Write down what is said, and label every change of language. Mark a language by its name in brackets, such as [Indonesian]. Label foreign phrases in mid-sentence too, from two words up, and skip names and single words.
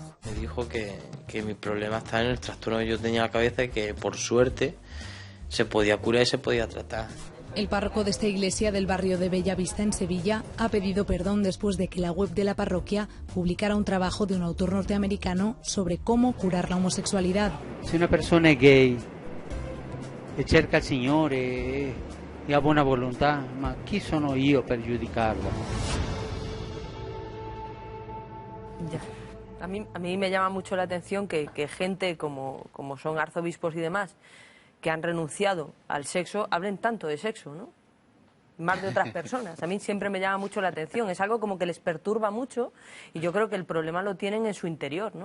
[Spanish] Me dijo que mi problema estaba en el trastorno que yo tenía en la cabeza y que, por suerte, se podía curar y se podía tratar. El párroco de esta iglesia del barrio de Bellavista, en Sevilla, ha pedido perdón después de que la web de la parroquia publicara un trabajo de un autor norteamericano sobre cómo curar la homosexualidad. [Italian] Si una persona è gay e cerca il Signore e ha buona volontà, ma chi sono io per giudicarlo? [Spanish] Ya. A mí me llama mucho la atención que gente como son arzobispos y demás, que han renunciado al sexo, hablen tanto de sexo, ¿no? Más de otras personas. A mí siempre me llama mucho la atención. Es algo como que les perturba mucho y yo creo que el problema lo tienen en su interior, ¿no?